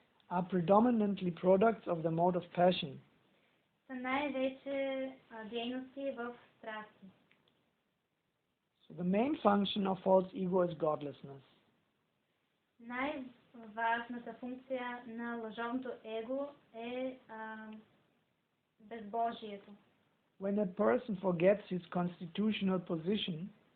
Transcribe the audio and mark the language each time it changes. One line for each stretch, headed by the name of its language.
English: are predominantly products of the mode of passion.
Bulgarian: са най-вече дейности в страсти.
English: So the main function of false ego is godlessness.
Bulgarian: Най-важната функция на лъжовното его е безбожието.
English: When a person forgets his constitutional position,